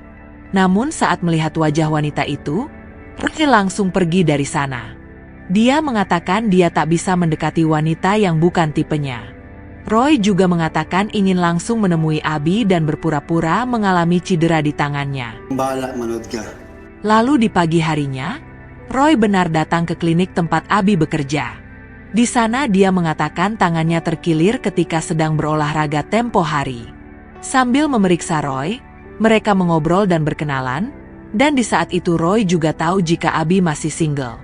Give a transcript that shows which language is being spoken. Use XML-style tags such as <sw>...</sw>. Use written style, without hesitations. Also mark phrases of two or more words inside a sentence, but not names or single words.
<id>Namun saat melihat wajah wanita itu, Roy langsung pergi dari sana. Dia mengatakan dia tak bisa mendekati wanita yang bukan tipenya. Roy juga mengatakan ingin langsung menemui Abi dan berpura-pura mengalami cedera di tangannya.</id> <tl>Bahala, manood ka.</tl> <id>Lalu di pagi harinya, Roy benar datang ke klinik tempat Abi bekerja. Di sana dia mengatakan tangannya terkilir ketika sedang berolahraga tempo hari. Sambil memeriksa Roy, mereka mengobrol dan berkenalan, dan di saat itu Roy juga tahu jika Abi masih single.</id>